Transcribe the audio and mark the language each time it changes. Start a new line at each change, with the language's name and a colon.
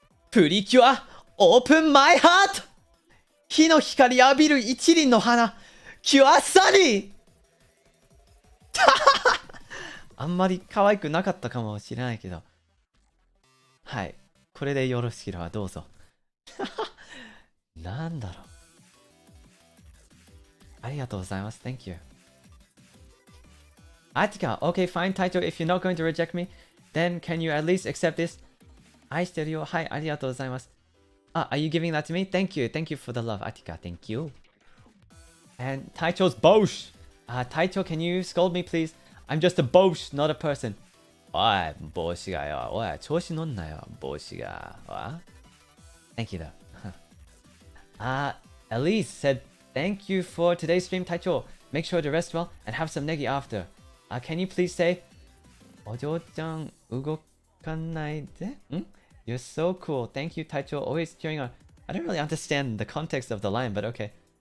Japanese: プリキュアオープンマイハート火の光浴びる一輪の花キュアサニーあんまり可愛くなかったかもしれないけど。はい。これでよろしければどうぞ。なんだろう。ありがとうございます。
English: Thank you. Atika, okay, fine, Taito. If you're not going to reject me, then can you at least accept this?
Japanese: 愛してるよ。はい、ありがとうございます。
English: are you giving that to me? Thank you. Thank you for the love, Atika. Thank you. And Taicho's Bosch. Taicho, can you scold me, please? I'm just a Bosch, not a person.
Japanese: おい、帽子がよ。おい、調子乗んなよ、帽子が。
English: Thank you, though. Elise said, thank you for today's stream, Taicho. Make sure to rest well and have some negi after. Can you please say,
Japanese: お嬢ちゃん、動かないで?
English: You're so cool. Thank you, Taicho. Always cheering on. I don't really understand the context of the line, but okay.